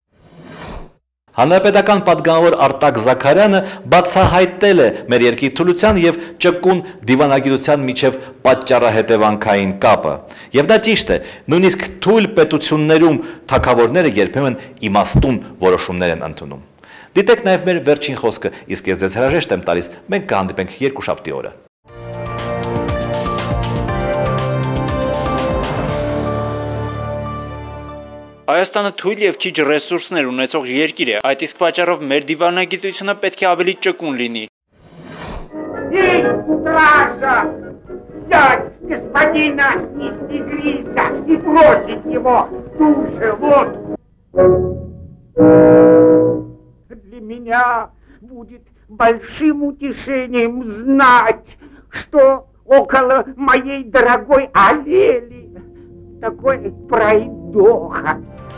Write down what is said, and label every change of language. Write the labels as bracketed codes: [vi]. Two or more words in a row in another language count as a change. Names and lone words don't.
[hy] Հանրապետական պատգամավոր Արտակ Զաքարյանը բացահայտել է մեր երկրի թուլության եւ ճկուն դիվանագիտության միջև պատճառահետևանքային կապը։ Եվ դա ճիշտ է, նույնիսկ թույլ պետություններում թագավորները երբեմն իմաստուն որոշումներ են ընդունում։ Դիտեք նաև մեր վերջին խոսքը, իսկ ես ձեզ հրաժեշտ եմ տալիս, մենք կհանդիպենք երկուշաբթի օրը։ Հայաստանը թույլ եւ քիչ ռեսուրսներ ունեցող երկիր է, այդ իսկ պատճառով մեր դիվանագիտությունը պետք է ավելի ճկուն լինի։ [ru] Взять господина Нестигриса и бросить его в ту же воду. Для меня будет большим утешением знать, что около моей дорогой Алели такой пройдоха